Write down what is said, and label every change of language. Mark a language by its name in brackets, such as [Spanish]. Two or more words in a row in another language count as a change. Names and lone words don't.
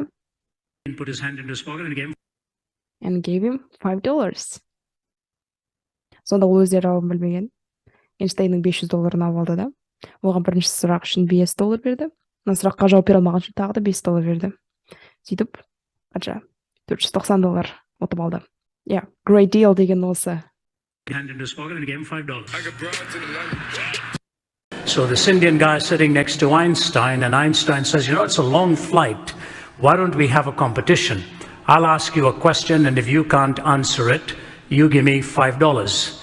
[English] Put his hand into his pocket and gave him $5. [Kazakh] Сонда ол өздері жауабын білмеген. Эйнштейннің $500 алып алды да. Оған бірінші сұрақ үшін $5 берді. Мына сұраққа жауап бере алмаған үшін тағы да $5 берді. Сөйтіп, қанша? $490 ұтып алды. [English] Yeah, great deal [Kazakh] деген осы. [English] Hand into his pocket and gave him $5. So this Indian guy is sitting next to Einstein, and Einstein says, it's a long flight. Why don't we have a competition? I'll ask you a question, and if you can't answer it, you give me $5.